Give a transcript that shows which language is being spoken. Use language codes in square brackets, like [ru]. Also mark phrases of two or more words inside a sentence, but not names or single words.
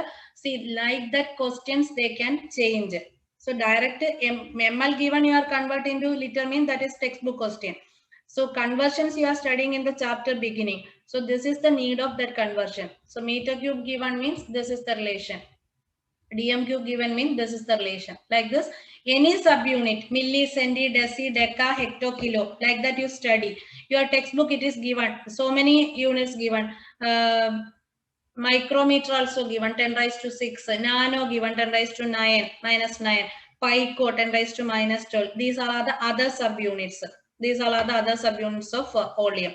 [en] See, like that questions they can change. So direct ml given you are convert into liter means that is textbook question. So conversions you are studying in the chapter beginning. So this is the need of that conversion. So meter cube given means this is the relation. dm cube given means this is the relation. Like this, any subunit, milli, centi, deci, deca, hecto, kilo, like that you study. Your textbook it is given, so many units given. Micrometer also given 10 raised to 6, nano given 10 raised to 9 minus 9, pico 10 raised to minus 12. These are the other subunits. These are the other subunits of volume.